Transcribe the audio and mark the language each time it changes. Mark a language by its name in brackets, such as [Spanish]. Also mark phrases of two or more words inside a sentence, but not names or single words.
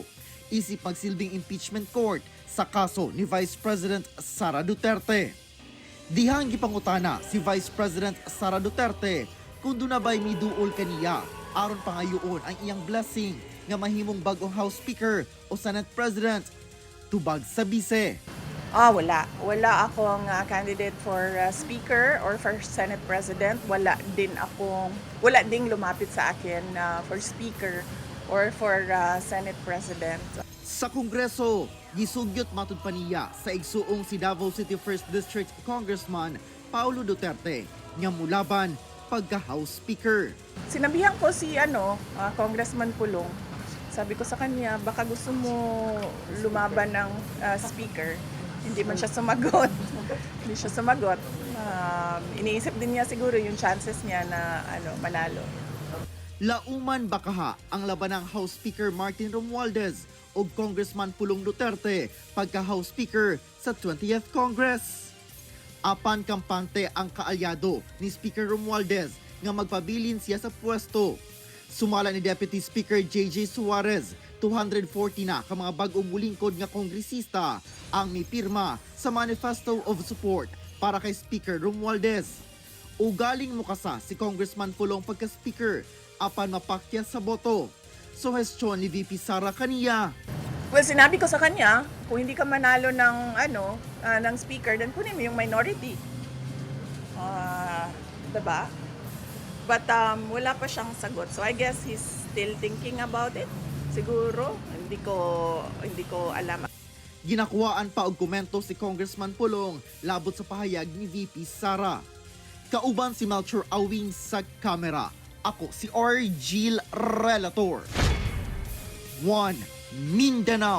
[Cebuano] Isip magsilbing impeachment court sa kaso ni Vice President Sara Duterte. Dihang gipangutana si Vice President Sara Duterte kung doon na ba'y miduol kaniya aron pangayoon ang iyang blessing nga mahimong bagong House Speaker o Senate President. Tubag sa bise. [Filipino] Wala. Wala akong candidate [English] for Speaker or for Senate President. [Filipino] Wala ding lumapit sa akin [English] for Speaker or for Senate President. [Cebuano] Sa Kongreso, gisugyot matud pa niya sa igsuong si Davao City 1st District Congressman Paulo Duterte nga mulaban pagka-House Speaker. [Filipino] Sinabihan ko si Congressman Pulong. Sabi ko sa kanya, baka gusto mo lumaban ng Speaker. Hindi man siya sumagot. Hindi siya sumagot. Iniisip din niya siguro yung chances niya na manalo. [Cebuano] Lauman bakaha ang labanang House Speaker Martin Romualdez o Congressman Pulong Duterte pagka-House Speaker sa 20th Congress. Apan kampante ang kaalyado ni Speaker Romualdez nga magpabilin siya sa pwesto. Sumala ni Deputy Speaker JJ Suarez, 240 na ka mga bagong mulingkod nga kongresista ang mipirma sa Manifesto of Support para kay Speaker Romualdez. Ugaling mukasa si Congressman Pulong pagka-Speaker apan mapakya sa boto. Suhestyon ni VP Sara kaniya. [English] Well, [Filipino] sinabi ko sa kanya, kung hindi ka manalo ng ng speaker, then kunin mo yung minority. Diba? But wala pa siyang sagot. [English] So I guess he's still thinking about it. [Filipino] Siguro, hindi ko alam. [Cebuano] Ginakuwaan pa og komento si Congressman Pulong labot sa pahayag ni VP Sara. Kauban si Melchor Awing sa kamera. [Filipino] Ako si Argel Relator. 1 Mindanao.